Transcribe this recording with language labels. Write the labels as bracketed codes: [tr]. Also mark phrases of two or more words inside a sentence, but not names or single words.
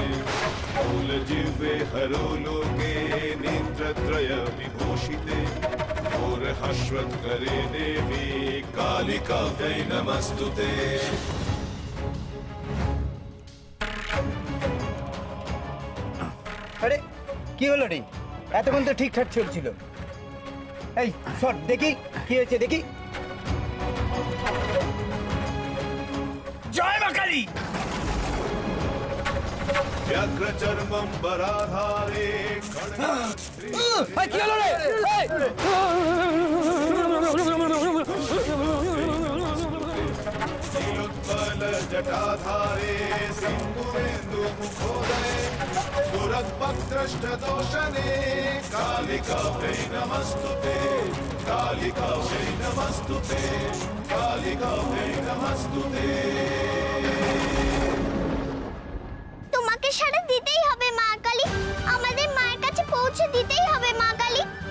[sa] मूलजिह्वे हरोलोके नेत्रत्रय विभूषिते घोरहश्वत्करे देवी कालिकाभ्यै नमस्तुते। [bn] আরে কি হলো রে? এতক্ষণ তো ঠিকঠাক চলছিল। এই সর দেখি কি হয়েছে, দেখি। জয় মা কালী। [sa] व्याघ्रचर्मं वराधारे [bn] কি হলো রে? [sa] नीलोत्पल जटाधारे सिन्दूरेन्दु मुखोदरे सुरद्भक्तष्टदोषणे कालिकाभ्यै नमस्तुते। कालिकाभ्यै नमस्तुते। कालिकाभ्यै नमस्तुते। [bn] তোমাকে সাড়া দিতেই হবে মা কালী, আমাদের মায়ের কাছে পৌঁছে দিতেই হবে মা কালী।